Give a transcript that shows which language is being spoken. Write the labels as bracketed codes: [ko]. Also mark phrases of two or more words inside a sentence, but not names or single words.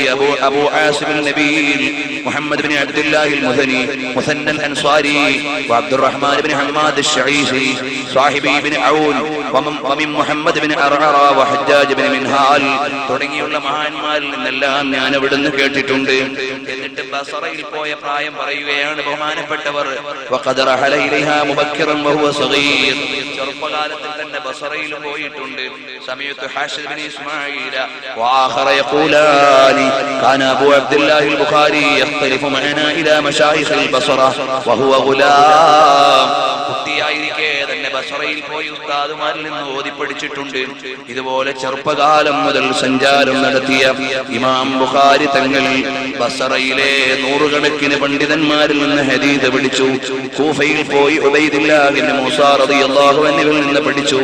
[ml] അബൂ ആസിം നബീൽ മുഹമ്മദ് ബിൻ അബ്ദുല്ലാഹ് അൽ മുസനി മുസന്ന അൽ അൻസാരി വഅബ്ദുറഹ്മാൻ ബിൻ ഹമ്മാദ് അശ്ശഈസി സാഹിബി ബിൻ ഔൻ വമിൻ മുഹമ്മദ് ബിൻ അർഅറ വഹജ്ജാജ് ബിൻ മിൻഹാൽ തുടങ്ങിയുള്ള മഹാന്മാരിൽ നിന്നെല്ലാം ഞാൻ അവിടുന്ന് കേട്ടിട്ടുണ്ട്. എന്നിട്ട് ബസറയിൽ പോയ പ്രായം പറയുകയാണ് ബഹുമാനപ്പെട്ടവർ. [ar] وقد رحل إليها مبكرا وهو صغير, [ml] ചെറുപ്പകാലത്തിൽ തന്നെ ബസറയിൽ പോയിട്ടുണ്ട്. [ar] സമയത്ത് ഹാഷിദ് ബിൻ ഇസ്മാഈൽ وآخر يقولان كان أبو عبد الله البخاري يختلف معنا إلى مشايخ البصرة وهو غلام. [ml] കുട്ടിയായിരിക്കെ തന്നെ ബസറയിൽ പോയി ഉസ്താദുമാരിൽ നിന്ന് ഓതി പഠിച്ചിട്ടുണ്ട്. ഇതുപോലെ ചെറുപ്പകാലം മുതൽ സഞ്ചാരം നടത്തിയ ഇമാം ബുഖാരി തങ്ങൾ ബസറയിലെ നൂറുകണക്കിന് പണ്ഡിതന്മാരിൽ നിന്ന് ഹദീസ് പഠിച്ചു. കൂഫയിൽ പോയി ഉബൈദുല്ലാഹ് ഇബ്നു മൂസാ റളിയല്ലാഹു അൻഹുവിൽ നിന്ന് പഠിച്ചു.